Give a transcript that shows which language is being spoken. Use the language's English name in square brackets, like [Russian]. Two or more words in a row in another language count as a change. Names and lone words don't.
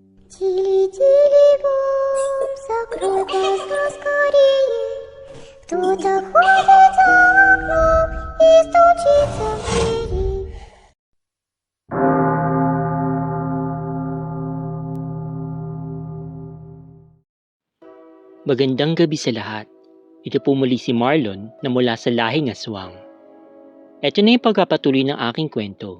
[Russian] Тили-тили бом, закрой глаза скорее. Кто-то ходит за окном и стучится в двери. [Filipino] Magandang gabi sa lahat. Ito po muli si Marlon na mula sa Lahing Aswang. Ito na yung pagpapatuloy ng aking kwento.